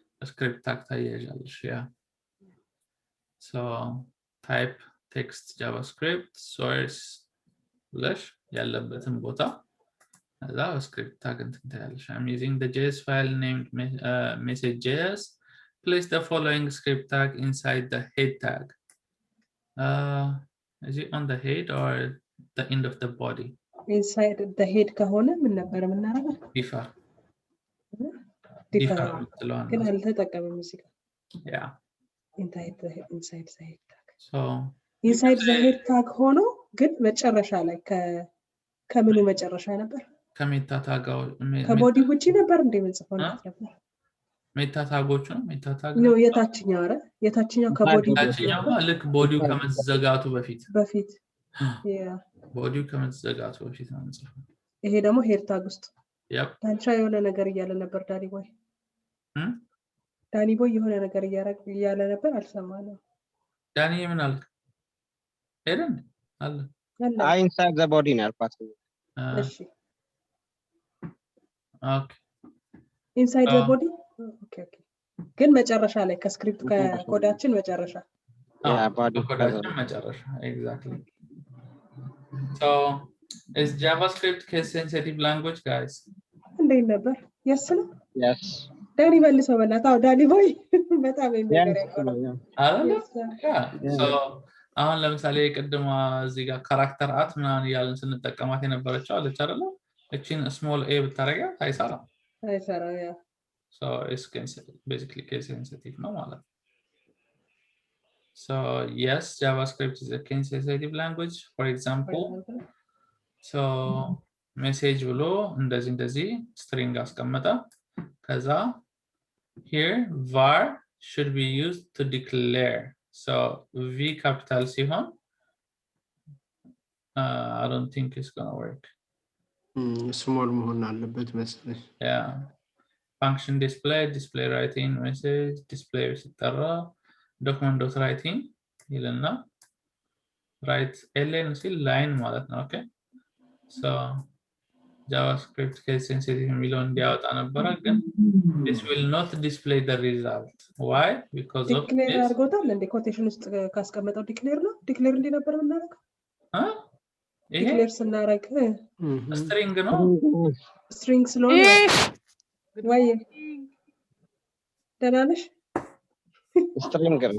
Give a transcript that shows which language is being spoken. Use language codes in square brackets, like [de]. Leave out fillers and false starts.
[en] Script tag ታያያለሽ። Yeah. So type text JavaScript source ብለሽ ያለበትን ቦታ እዛ script tag እንትን ታያለሽ። I'm using the JS file named message.js. Place the following script tag inside the head tag. Is it on the head or the end of the body? [am] inside the head ከሆነ ምን ነበር የምናደርገው? [en] Differ. [am] differ ግን አልተጠቀመም እዚህ ጋር። [en] Yeah. inside the head tag. So [am] inside the head tag ሆኖ ግን መጨረሻ ላይ ከምኑ መጨረሻ ነበር? ከሜታ ታጋው ከቦዲ ውጪ ነበር እንደ ምንጽፈው ነበር። ሜታ ታጎቹ ነው ሜታ ታግ ነው የታችኛው አይደል? የታችኛው ከቦዲ የታችኛው ልክ ቦዲው ከመዘጋቱ በፊት [en] yeah [am] ቦዲው ከመዘጋቱ በፊት ነው የምንጽፈው። ይሄ ደግሞ ሄድ ታግ ውስጥ [en] Yep. [am] ታንቻ የሆነ ነገር እያለ ነበር ዳኒ ቦይ የሆነ ነገር እያለ ነበር አልሰማነው። ዳኒ ምን አልክ? ሄደን አለ [en] inside the body ነው ያልኳት። [am] እሺ [en] Okay. [am] inside the body okay ግን መጨረሻ ላይ ከስክሪፕት ከኮዳችን መጨረሻ ኮዳችን መጨረሻ exactly. [en] So is JavaScript case sensitive language guys? [am] እንዴት ነበር? yes ነው? [en] yes [am] ዳኒ መልሰው በእናትህ ዳኒ ቦይ በጣም የሚገርም ያቀርባል አይደል? So አሁን ለምሳሌ ቅድማ እዚህ ጋር ካራክተር አት ምናምን ያለን ስንጠቀማት የነበረችው አለች አይደል? እቺን small a ብታረጋት አይሰራም። ያ [en] So it's basically case sensitive ነው ማለት ነው። So yes, JavaScript is a case sensitive language. For example, so message ብሎ እንደዚህ string አስቀመጠ ከዛ here var should be used to declare. So v capital ሲሆን I don't think it's gonna work. [am] small መሆን አለበት መሰለኝ። [en] Yeah. Function display writing message display ሲጠራ document.writing ይልና write len ሲል line ማለት ነው okay so JavaScript case sensitive የሚለውን እንዲያወጣ ነበረ ግን this will not display the result why because of [am] ዲክሌር [en] this [am] አድርጎታል እንደ ኮቴሽን ውስጥ ካስቀመጠው ዲክሌር ነው ዲክሌር እንዴ ነበር የምናደርገው ይሄ ዲክሌር ስናደርግ [en] string ነው [am] ስትሪንግ ስለሆነ ወይ ደህና ነሽ [en] string